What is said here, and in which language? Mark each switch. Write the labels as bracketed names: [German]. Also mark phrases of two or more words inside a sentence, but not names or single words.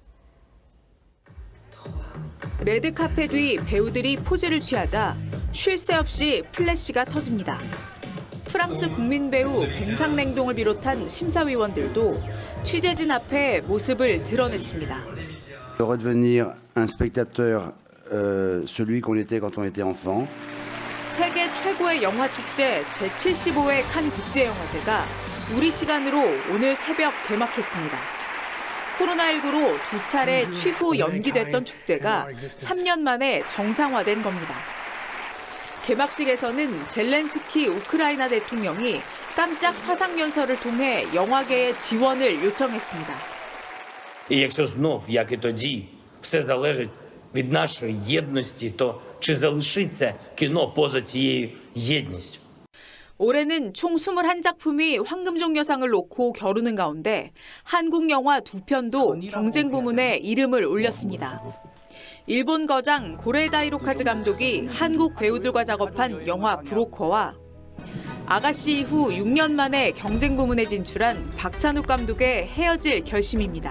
[Korean] 레드카펫 위 배우들이 포즈를 취하자 쉴 새 없이 플래시가 터집니다. 프랑스 국민 배우 뱅상랭동을 비롯한 심사위원들도 취재진 앞에 모습을 드러냈습니다. [French] redevenir un spectateur, celui qu'on était quand on était enfant. [Korean] 세계 최고의 영화 축제 제75회 칸 국제영화제가 우리 시간으로 오늘 새벽 개막했습니다. 코로나19로 두 차례 취소 연기됐던 축제가 3년 만에 정상화된 겁니다. 개막식에서는 젤렌스키 우크라이나 대통령이 깜짝 화상연설을 통해 영화계의 지원을 요청했습니다. [Ukrainian] І якщо знов, як і тоді, все залежить від нашої єдності, то чи залишиться кіно поза цією єдністю? [Korean] 올해는 총 21작품이 황금종려상을 놓고 겨루는 가운데 한국 영화 두 편도 경쟁 부문에 이름을 올렸습니다. 일본 거장 고레다 히로카즈 감독이 한국 배우들과 작업한 영화 브로커와 아가씨 이후 6년 만에 경쟁 부문에 진출한 박찬욱 감독의 헤어질 결심입니다.